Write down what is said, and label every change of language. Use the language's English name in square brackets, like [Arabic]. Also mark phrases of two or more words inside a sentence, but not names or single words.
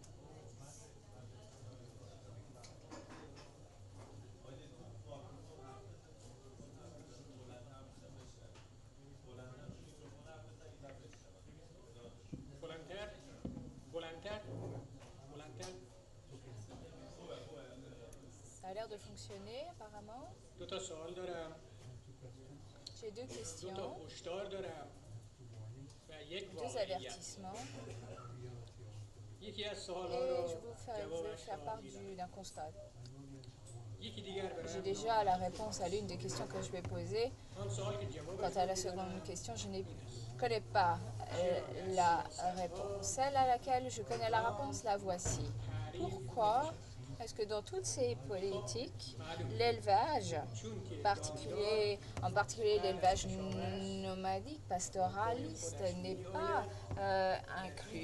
[Persian] بلندتر بلندتر بلندتر. [French] Ça a l'air de fonctionner apparemment. [Persian] دو تا سوال دارم. [French] J'ai deux [Persian] دو [French] questions, [Persian] تا هشدار دارم و یک [French] deux [Persian] واقعیت. [French] avertissements. [Persian] یکی از [French] Et [Persian] سوال‌ها رو [French] je veux [Persian] جوابش [French] faire [Persian] رو [French] part [Persian] میدم. [French] d'un constat. [Persian] یکی دیگر [French] J'ai [Persian] برام [French] déjà la réponse à l'une des questions que je vais poser. [Persian] آن سوال که جوابش [French] Quant à la [Persian] رو [French] seconde [Persian] میدم [French] question, je ne connais pas la réponse. Celle à laquelle je connais la réponse, la voici. Pourquoi est-ce que dans toutes ces politiques, l'élevage, en particulier l'élevage nomadique, pastoraliste, n'est pas inclus?